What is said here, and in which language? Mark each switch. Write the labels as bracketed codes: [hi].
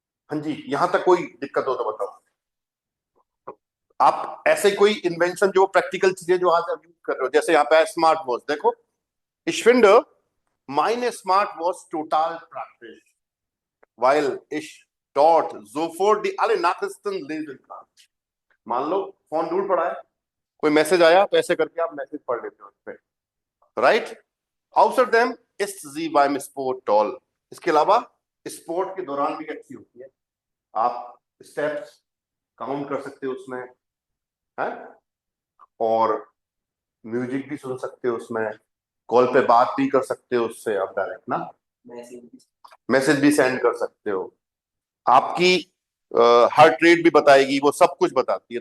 [hi] हाँ जी, यहां तक कोई दिक्कत हो तो बताओ। आप ऐसे कोई इन्वेंशन जो प्रैक्टिकल चीजें जो आज आप यूज कर रहे हो, जैसे यहाँ पे स्मार्ट वॉच, देखो ich finde meine Smartwatch total praktisch, weil ich dort sofort die alle Nachrichten lesen kann। मान लो फोन दूर पड़ा है, कोई मैसेज आया तो ऐसे करके आप मैसेज पढ़ लेते हो उस पे, right? [de] Außer dem ist sie beim Sport toll. [hi] इसके अलावा स्पोर्ट के दौरान भी अच्छी होती है। आप स्टेप्स काउंट कर सकते हो उसमें, है, और म्यूजिक भी सुन सकते हो उसमें, कॉल पे बात भी कर सकते हो उससे आप डायरेक्ट ना, मैसेज भी सेंड कर सकते हो, आपकी हार्ट रेट भी बताएगी, वो सब कुछ बताती है।